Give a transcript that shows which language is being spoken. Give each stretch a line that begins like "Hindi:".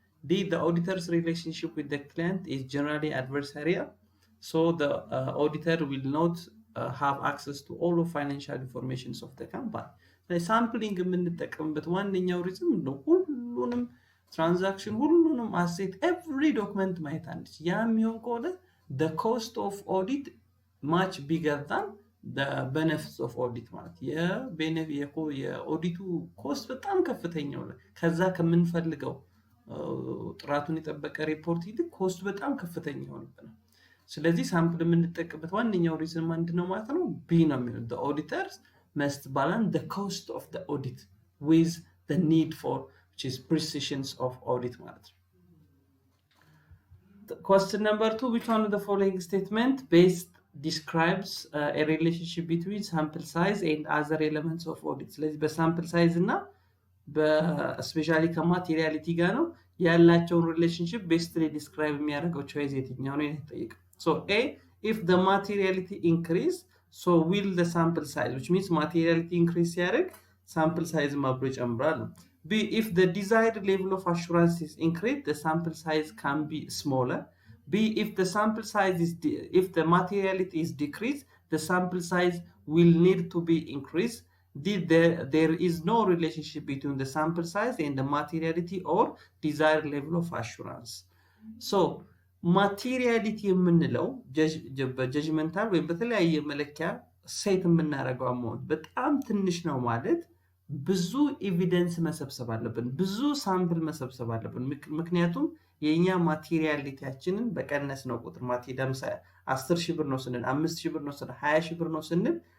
English: D, the auditor's relationship with the client is generally adversarial, so the auditor will not have access to all of financial information of the company.
Amharic: ሳምፕሊንግ የምንጠቀምበት ዋነኛው ሪዝም ነው ሁሉንም ትራንዛክሽን ሁሉንም አሴት ኤቭሪ ዶክመንት ማየት አንድ ያ የሚሆን ከሆነ
English: the cost of audit
Amharic: much bigger than the benefits of audit ማለት የኦዲቱ ኮስት በጣም ከፍተኛ ነው። ከዛ ከምንፈልገው ጥራቱን የጠበቀ ሪፖርት ይልቅ ኮስቱ በጣም ከፍተኛ ነው። ስለዚህ ሳምፕል የምንጠቀምበት ዋነኛው ሪዝን ምንድነው ማለት ነው? ቢ ነው የሚለው
English: the auditors must balance the cost of the audit with the need for which is precision of audit ማለት ነው። Question number 2, which one of the following statement best describes a relationship between sample size and other elements of audit?
Amharic: ስለዚህ በሳምፕል ሳይዝ እና በስፔሻሊ ከማቴሪያሊቲ ጋር ነው ያላቸውን ሪሌሽንሺፕ ቤስትሊ ዲስክራይብ የሚያደርገው ቾይስ የትኛው ነው የተጠየቀው?
English: So A, if the materiality increase, so will the sample size, which means materiality increase ሲያደርግ sample size
Amharic: ማብሮ ይጨምራል።
English: B, if the desired level of assurance is increased, the sample size can be smaller. B, if the sample size if the materiality is decreased, the sample size will need to be increased. D, there is no relationship between the sample size and the materiality or desired level of assurance.
Amharic: So materiality የምንለው በጀጅመንታል ወይም በተለያየ መለኪያ ሴት የምናደርገው አማውንት በጣም ትንሽ ነው ማለት ብዙ ኤቪደንስ መሰብሰብ አለብን፣ ብዙ ሳምፕል መሰብሰብ አለብን። ምክንያቱም የኛ ማቴሪያሊቲያችንን በቀነስ ነው ቁጥር ለምሳሌ 10,000 ብር ነው ስንል 5,000 ብር ነው ስንል 20,000 ብር ነው ስንል